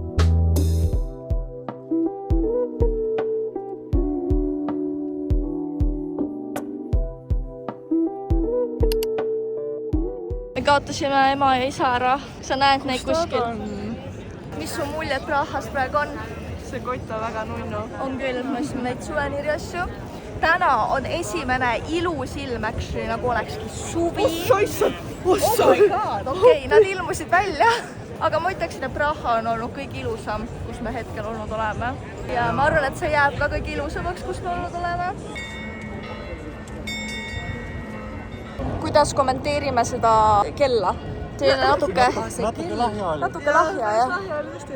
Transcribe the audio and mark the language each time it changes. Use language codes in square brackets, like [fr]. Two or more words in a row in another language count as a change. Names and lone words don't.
[et] Me kaotasime ema ja isa ära. Sa näed neid kuskil. Mis su muljed Prahast praegu on? See kott on väga nunnu. On küll, ma ostsin neid suveniiri asju. Täna on esimene ilus ilm, actually, nagu olekski suvi. Ossa! [en] Oh my god, [et] okei, nad ilmusid välja. Aga ma ütleksin, et Praha on olnud kõige ilusam, kus me hetkel olnud oleme. Ja ma arvan, et see jääb ka kõige ilusamaks, kus me olnud oleme. Kuidas kommenteerime seda kella? Natuke lahja oli. Natuke lahja, jah.